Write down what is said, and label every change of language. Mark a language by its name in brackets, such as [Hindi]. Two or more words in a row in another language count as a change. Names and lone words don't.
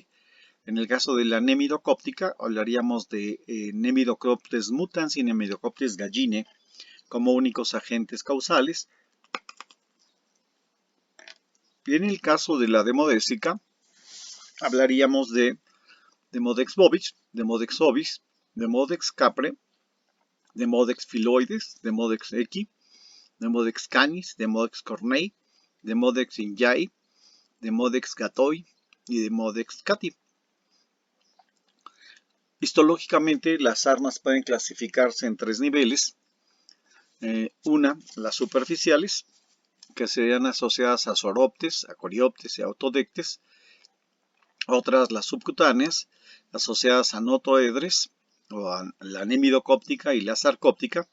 [Spanish] En el caso de la nemidocóptica, hablaríamos de Nemidocoptes mutans y Nemidocoptes gallinae como únicos agentes causales. Y en el caso de la demodésica, hablaríamos de Demodex bovis, Demodex ovis, Demodex capre, Demodex filoides, Demodex equi, Demodex canis, Demodex cornei, Demodex injai, Demodex gatoi y Demodex cati. Histológicamente, las sarnas pueden clasificarse en 3 niveles. Una, las superficiales, que serían asociadas a soroptes, a corioptes y a autodectes. Otras, las subcutáneas, asociadas a notoedres, o a la nemidocóptica y la sarcóptica.